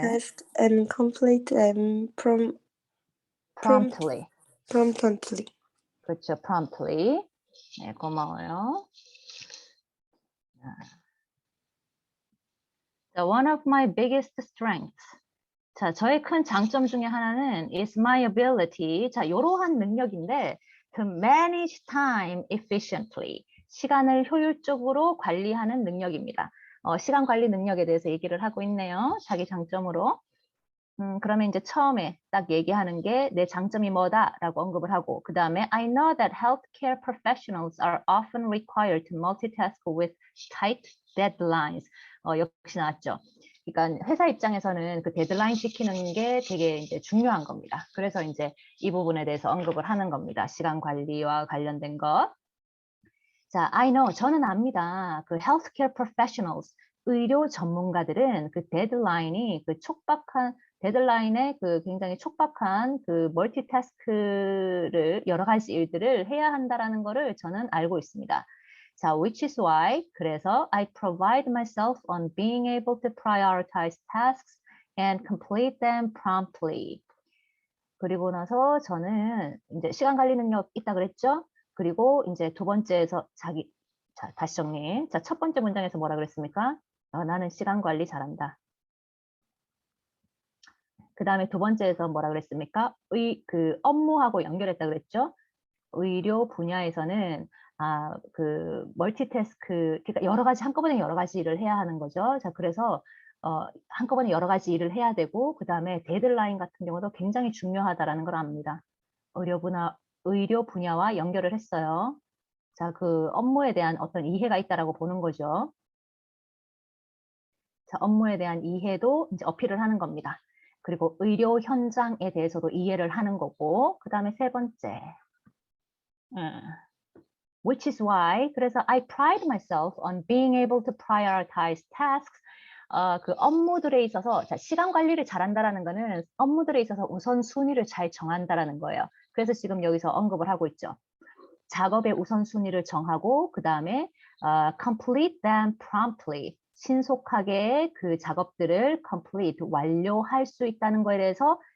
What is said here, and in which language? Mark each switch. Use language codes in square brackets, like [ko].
[en] tasks and complete them promptly. promptly. [ko] 그렇죠. promptly. 네, 고마워요. [en] 자, one of my biggest strengths. [ko] 자, 저의 큰 장점 중에 하나는 [en] is my ability. [ko] 자, 이러한 능력인데 [en] to manage time efficiently. [ko] 시간을 효율적으로 관리하는 능력입니다. 시간 관리 능력에 대해서 얘기를 하고 있네요. 자기 장점으로. 그러면 이제 처음에 딱 얘기하는 게 내 장점이 뭐다라고 언급을 하고 그 다음에 [en] I know that healthcare professionals are often required to multitask with tight deadlines. [ko] 역시 나왔죠. 그러니까 회사 입장에서는 그 데드라인 지키는 게 되게 이제 중요한 겁니다. 그래서 이제 이 부분에 대해서 언급을 하는 겁니다. 시간 관리와 관련된 것. 자, [en] I know, [ko] 저는 압니다. 그 [en] healthcare professionals, [ko] 의료 전문가들은 그 데드라인이 그 데드라인에 그 굉장히 촉박한 그 멀티태스크를 여러 가지 일들을 해야 한다라는 거를 저는 알고 있습니다. [en] 자, which is why, [ko] 그래서 [en] I pride myself on being able to prioritize tasks and complete them promptly. [ko] 그리고 나서 저는 이제 시간 관리 능력 있다 그랬죠? 그리고 이제 두 번째에서 자, 다시 정리. 자, 첫 번째 문장에서 뭐라 그랬습니까? 나는 시간 관리 잘한다. 그 다음에 두 번째에서 뭐라 그랬습니까? 그 업무하고 연결했다 그랬죠? 의료 분야에서는 그 멀티태스크, 그러니까 여러 가지 한꺼번에 여러 가지 일을 해야 하는 거죠. 자, 그래서 한꺼번에 여러 가지 일을 해야 되고 그 다음에 데드라인 같은 경우도 굉장히 중요하다라는 걸 압니다. 의료 분야와 연결을 했어요. 자, 그 업무에 대한 어떤 이해가 있다라고 보는 거죠. 자, 업무에 대한 이해도 이제 어필을 하는 겁니다. 그리고 의료 현장에 대해서도 이해를 하는 거고, 그 다음에 세 번째. [en] Which is why, [ko] 그래서 [en] I pride myself on being able to prioritize tasks. [ko] 그 업무들에 있어서, 자, 시간 관리를 잘한다라는 거는 업무들에 있어서 우선순위를 잘 정한다라는 거예요. 그래서 지금 여기서 언급을 하고 있죠. 작업의 우선순위를 정하고, 그 다음에 [en] complete them promptly. [ko] 신속하게 그 작업들을 complete, 완료할 수 있다는 거에 대해서